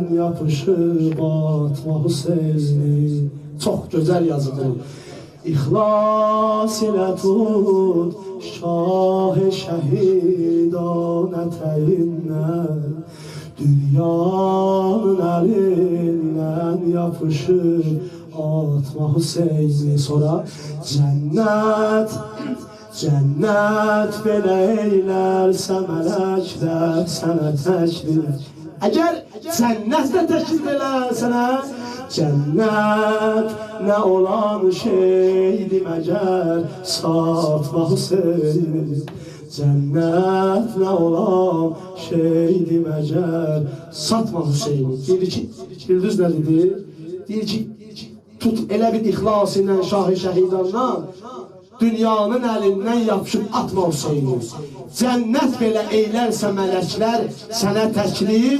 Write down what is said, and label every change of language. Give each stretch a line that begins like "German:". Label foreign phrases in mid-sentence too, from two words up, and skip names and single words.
Azerbaijani: yapışıb atma Hüseyni Çox gözəl yazılır İxlas ilə tut Şah-ı şəhidanə təyinlə Dünyanın elinden yapışır atma Hüseyin'i, sonra cennet belə eylərsə mələklər sənə təklif. Əgər cənnət də təklif eləsənə, cennet ne olan şeydi məgər satma Hüseyin'i. Cennet ne olan şeydi məgər satma Hüseyin'i. Deyir ki, bildiniz nə dedi? Deyir ki, tut elə bir ixlas ilə şahı şəhidandan, dünyanın əlindən yapışıb atma Hüseyin'i. Cennet belə eylərsə mələklər sənə təklif.